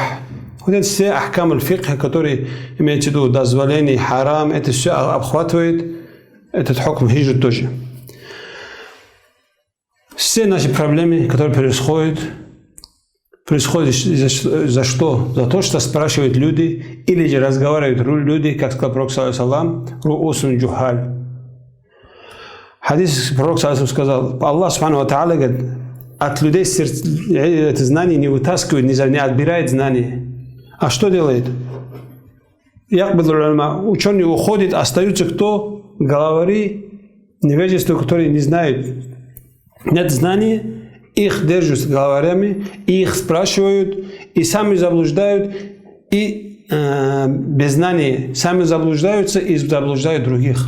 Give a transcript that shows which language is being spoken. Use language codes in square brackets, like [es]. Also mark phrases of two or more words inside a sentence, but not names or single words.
[ru] Вот это все ахкамы фикха, которые имеют в виду дозволение, харам, это все охватывает этот хукм хиджры тоже. Все наши проблемы, которые происходят за что? За то, что спрашивают люди, или же разговаривают люди, как сказал Пророк саллаллаху [ar] رؤوسا جهالا. [ru] Хадис Пророк саллаллаху сказал, Аллах [ar] سبحانه وتعالى [ru] говорит, от людей это знание не вытаскивает, не отбирает знания. А что делает? Ученые уходят, остаются кто? Главари, невежество, которые не знают. Нет знаний, их держат главарями, их спрашивают, и сами заблуждают, и без знаний сами заблуждаются и заблуждают других.